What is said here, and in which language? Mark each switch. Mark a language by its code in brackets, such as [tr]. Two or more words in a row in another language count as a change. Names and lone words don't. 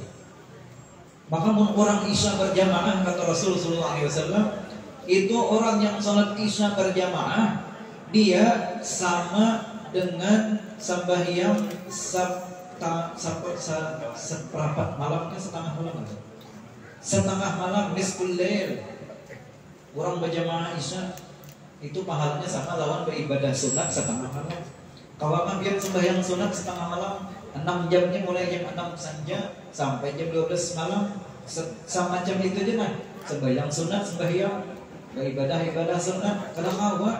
[id] Maka orang isya berjamaah kata Rasulullah SAW, itu orang yang salat isya berjamaah dia sama dengan sembahyang seperempat malamnya, setengah malam [ar] نصف الليل. [bjn] Orang berjamaah isya itu pahalanya sama lawan beribadah sunat setengah malam. Kalau biar sembahyang sunat setengah malam 6 jamnya mulai jam 6 saja sampai jam 12 malam sama jam itu aja mah. Sembahyang sunat, sembahyang ibadah sunat kada kawa.